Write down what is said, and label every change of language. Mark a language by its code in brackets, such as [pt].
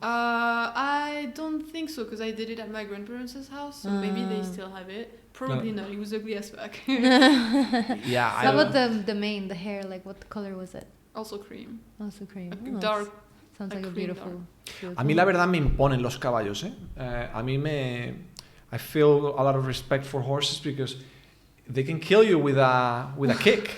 [en] I don't think so, because I did it at my grandparents' house, so maybe they still have it. Probably not. It was ugly as fuck. Yeah. How about the hair? Like, what color was it? Also cream. Also cream. Dark. Sounds like a beautiful. [es] A mí la verdad me imponen los caballos, ¿eh? A mí [en] I feel a lot of respect for horses because they can kill you with a kick.